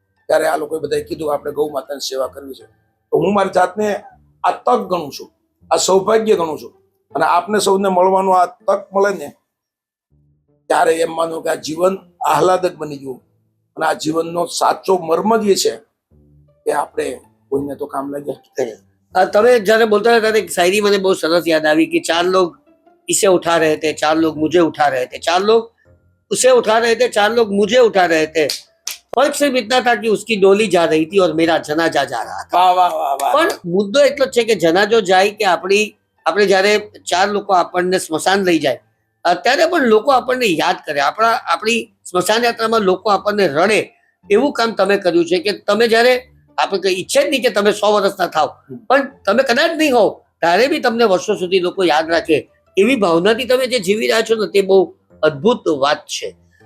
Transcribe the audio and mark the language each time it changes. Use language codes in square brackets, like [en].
[gu] ત્યારે આ લોકોએ બધાએ કીધું આપણે ગૌ માતાની સેવા કરવી છે. તો હું મારી જાતને આ તક ગણું છું, આ સૌભાગ્ય ગણું છું. અને આપને સૌને મળવાનું આ તક મળે ને, ત્યારે એમ માનો કે આ જીવન આહલાદક બની ગયું. અને આ જીવનનો સાચો મર્મ જે છે એ આપણે કોઈને તો કામ લાગ્યા. તમે જયારે બોલતા હતા ત્યારે એક શાયરી મને બહુ સરસ યાદ આવી કે [hi] 4 लोग इसे उठा रहे थे, 4 लोग मुझे उठा रहे थे, 4 लोग उसे उठा रहे थे, 4 लोग मुझे उठा रहे थे. फर्क सिर्फ इतना था कि उसकी डोली जा रही थी और मेरा जनाजा जा रहा था. [gu] પણ મુદ્દો એટલો જ છે કે જનાજો જાય કે આપણે જયારે 4 લોકો આપણને સ્મશાન લઈ જાય, ત્યારે પણ લોકો આપણને યાદ કરે. આપણી સ્મશાન યાત્રામાં લોકો આપણને રડે, એવું કામ તમે કર્યું છે. કે તમે જયારે આપણે કઈ ઈચ્છે જ નહીં કે તમે 100 વર્ષના થાવ, પણ તમે કદાચ નહીં હોવ ત્યારે બી તમને વર્ષો સુધી લોકો યાદ રાખે, એવી ભાવનાથી તમે જે જીવી રહ્યા છો ને, તે બહુ અદ્ભુત વાત છે.